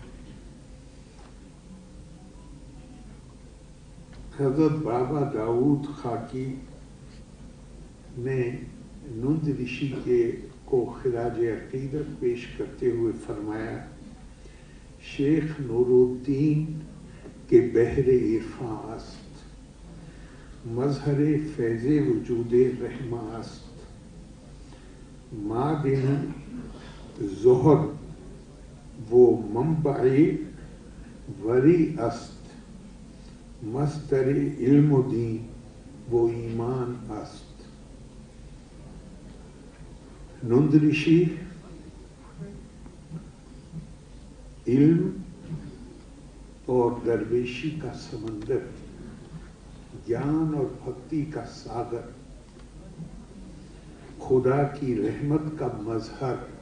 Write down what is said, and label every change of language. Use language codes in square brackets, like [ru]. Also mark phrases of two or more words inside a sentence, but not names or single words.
[ur] حضرت بابا داؤد خاکی نے نند رشی کو خراج عقیدت پیش کرتے ہوئے فرمایا، [fa] شیخ نور الدین کے بحر عرفاں است، مظہر فیض وجود رحمہ است، معدن ظہر و منبع وری است، مصدر علم و دین و ایمان است. [ur] نند رشی علم اور درویشی کا سمندر، گیان اور بھکتی کا ساگر، خدا کی رحمت کا مظہر،